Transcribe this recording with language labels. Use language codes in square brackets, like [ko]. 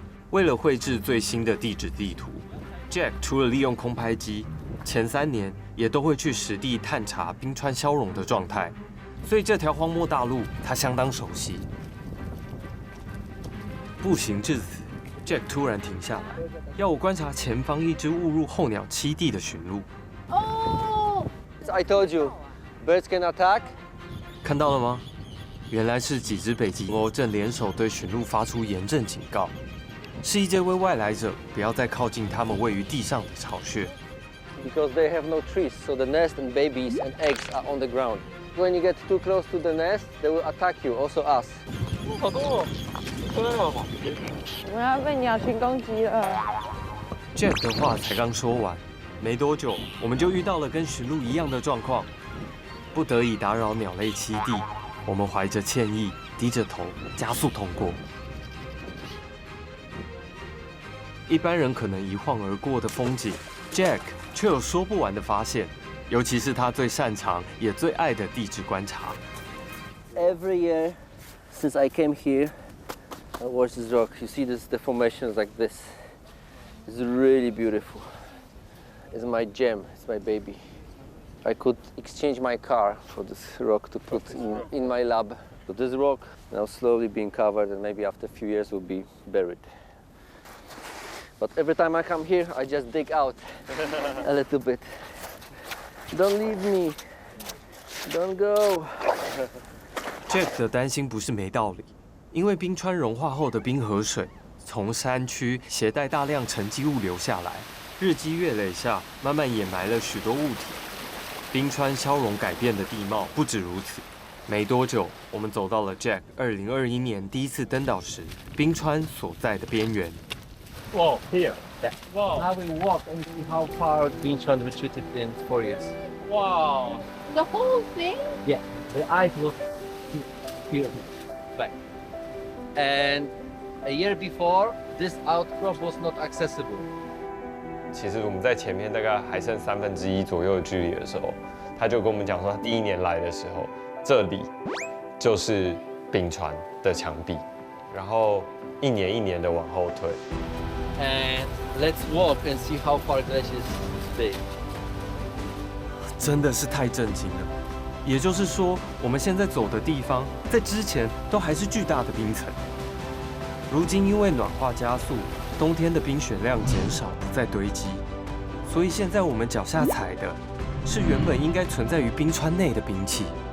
[zh] 为了绘制最新的地质地图 ，Jack 除了利用空拍机，前3年也都会去实地探查冰川消融的状态，所以这条荒漠大陆他相当熟悉。步行至此 ，Jack 突然停下来，要我观察前方一只误入候鸟栖地的驯鹿。 Oh! [en] I told you, birds can attack. [zh] 看到了吗？原来是几只北极鸥正联手对驯鹿发出严正警告，示意这位外来者不要再靠近它们位于地上的巢穴。 [en] Because they have no trees, so the nest and babies and eggs are on the ground. When you get too close to the nest, they will attack you, also us. [zh] 好多哦，对哦。我要被鸟群攻击了。 Jack 的话才刚说完，没多久我们就遇到了跟驯鹿一样的状况，不得已打扰鸟类栖地，我们怀着歉意，低着头加速通过。一般人可能一晃而过的风景 ，Jack 却有说不完的发现，尤其是他最擅长也最爱的地质观察。 [en] Every year since I came here, I watch this rock. You see this deformations like this. It's really beautiful. It's my gem. It's my baby. I could exchange my car for this rock to put in my lab. But this rock now slowly being covered, and maybe after a few years will be buried. But every time I come here, I just dig out a little bit. Don't leave me. Don't go. [zh] Jack 的担心不是没道理，因为冰川融化后的冰河水从山区携带大量沉积物流下来，日积月累下，慢慢掩埋了许多物体。冰川消融改变的地貌不止如此。没多久，我们走到了 Jack 2021年第一次登岛时冰川所在的边缘。 [en] Wow, here. Wow. Now we walk and see how far Bingshan retreated in 4 years. Wow. The whole thing? Yeah, the ice was here, back. And a year before, this outcrop was not accessible. [zh] 其实我们在前面大概还剩1/3左右的距离的时候，他就跟我们讲说，他第一年来的时候，这里就是冰川的墙壁，然后一年一年的往后退。 [en] And let's walk and see how far glaciers stay. [zh] 真的是太震惊了。也就是说，我们现在走的地方，在之前都还是巨大的冰层，如今因为暖化加速，冬天的冰雪量减少，不再堆积，所以现在我们脚下踩的是原本应该存在于冰川内的冰器。